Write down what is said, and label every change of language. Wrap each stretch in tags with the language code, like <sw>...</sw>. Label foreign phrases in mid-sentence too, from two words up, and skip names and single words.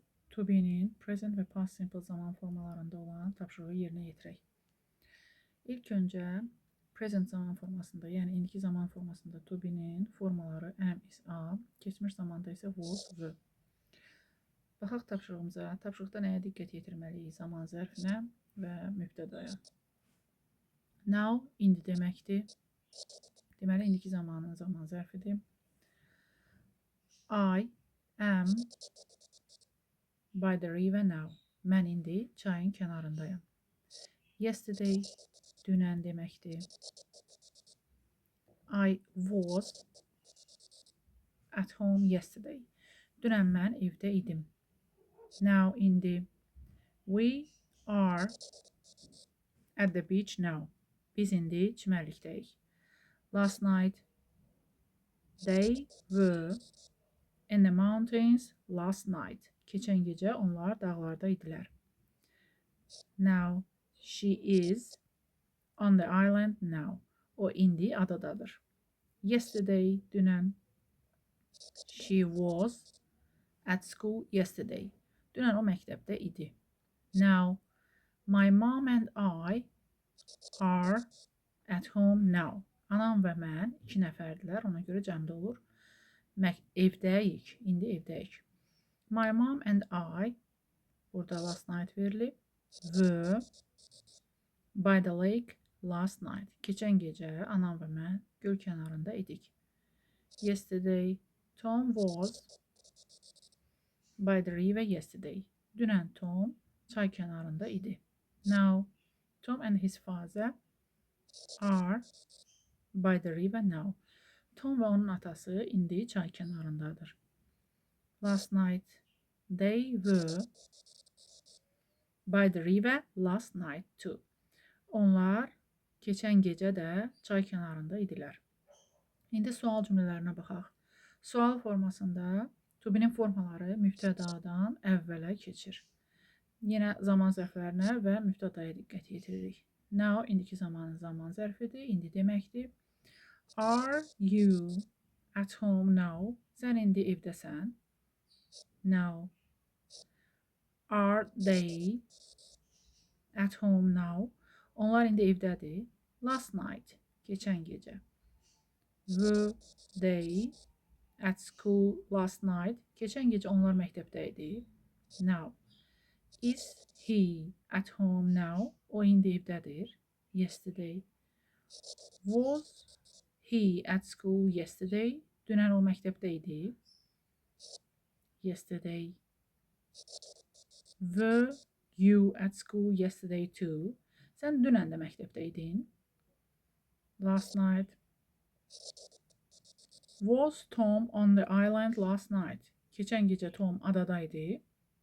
<en>to be'nin</en> <az>present ve</az> <en>past simple</en> <az>zaman formalarında olan tapşırığı yerinə yetirək. İlk öncə present zaman formasında, yəni indiki zaman formasında</az> <en>to be'nin</en> <az>formaları</az> <en>am, is, are,</en> <az>keçmiş zamanda isə</az> <en>was, were.</en> <az>Baxaq tapşırığımıza. Tapşırıqda nəyə diqqət yetirməliyik? Zaman zərfinə və mübtədaya. Now, indi deməkdir. Deməli, indiki zamanın zaman zərfidir.</az> <en>I am by the river now.</en> <az>Mən indi çayın kənarındayım. Yesterday, dünən deməkdir.</az> <en>I was at home yesterday.</en> <az>Dünən mən evdə idim. Now, indi.</az> <en>We are at the beach now.</en> <az>Biz indi çimərlikdəyik.</az> <en>Last night, they were in the mountains last night.</en> <az>Keçən gecə onlar dağlarda idilər.</az> <en>Now, she is on the island now.</en> <az>O indi adadadır. Yesterday, dünən.</az> <en>She was at school yesterday.</en> <az>Dünən o məktəbdə idi.</az> <en>Now, my mom and I are at home now.</en> <az>Anam və mən 2 nəfərdilər, ona görə cəmdə olur. Evdəyik, indi evdəyik.</az> <en>My mom and I, burada last night verilib, were by the lake last night.</en> <az>Keçən gecə anam və mən göl kənarında idik.</az> <en>Yesterday, Tom was by the river yesterday.</en> <az>Dünən Tom çay kənarında idi.</az> <en>Now, Tom and his father are by the river now.</en> <az>Tom və onun atası indi çay kənarındadır.</az> <en>Last night, they were by the river last night too.</en> <az>Onlar keçən gecə də çay kənarında idilər. İndi sual cümlələrinə baxaq. Sual formasında</az> <en>to be'nin</en> <az>formaları mübtədadan əvvələ keçir. Yenə zaman zərflərinə və mübtədaya diqqət yetiririk. Now, indiki zamanın zaman zərfidir, indi deməkdir.</az> <en>Are you at home now?</en> <az>Sən indi evdəsən.</az> <en>Now. Are they at home now?</en> <az>Onlar indi evdədir.</az> <en>Last night,</en> <az>keçən gecə.</az> <en>Were they at school last night?</en> <az>Keçən gecə onlar məktəbdə idi.</az> <en>Now. Is he at home now?</en> <az>O indi evdədir.</az> <en>Yesterday. Was he at school yesterday?</en> <az>Dünən o məktəbdə idi.</az> <en>Yesterday. Were you at school yesterday too?</en> <az>Sən dünən də məktəbdə idin.</az> <en>Last night. Was Tom on the island last night?</en> <az>Keçən gecə Tom adada idi.</az>